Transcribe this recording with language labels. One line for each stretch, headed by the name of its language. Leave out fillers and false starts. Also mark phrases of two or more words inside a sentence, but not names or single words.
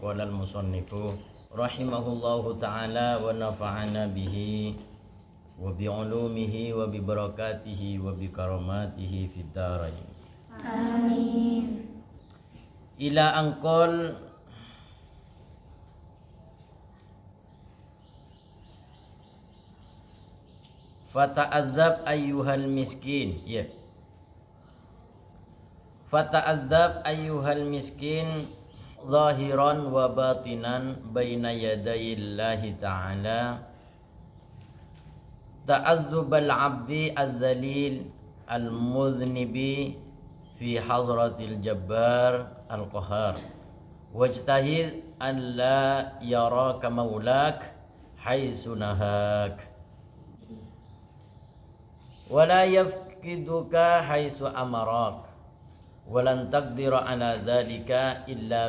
Arabic: قال المصنف رحمه الله تعالى ونفعنا به وبعلومه وببركاته وبكراماته في الدارين. Amin. إلى انكل فتأدب أيها المسكين. يا فتأدب أيها المسكين ظاهرا وباطنا بين يدي الله تعالى تأدب العبد الذليل المذنب في حضرة الجبار القهار واجتهد أن لا يراك مولاك حيث نهاك ولا يفقدك حيث أمرك ولن تقدر على ذلك إلا